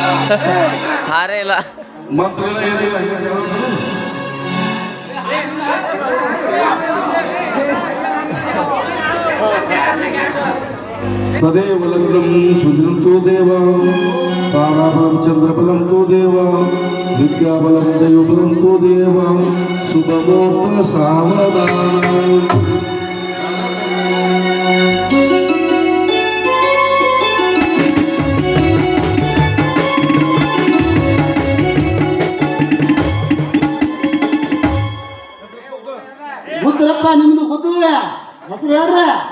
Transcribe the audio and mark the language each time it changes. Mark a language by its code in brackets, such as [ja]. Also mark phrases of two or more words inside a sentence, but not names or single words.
[kn] ಹಾರೇ ಇಲ್ಲ ಮಂತ್ರ ಏನಿಲ್ಲ [sa] तदेव लग्नं सुजनं तो देवा ताराबलं चंद्रबलं तो देवा विद्याबलं दैवबलं तो देवा शुभमुहूर्त सावधान [kn] ಗೊತ್ತಿರಪ್ಪ ನಿಮ್ದು ಗೊತ್ತಿಲ್ಲ ಹೆಸರು ಹೇಳ್ರಿ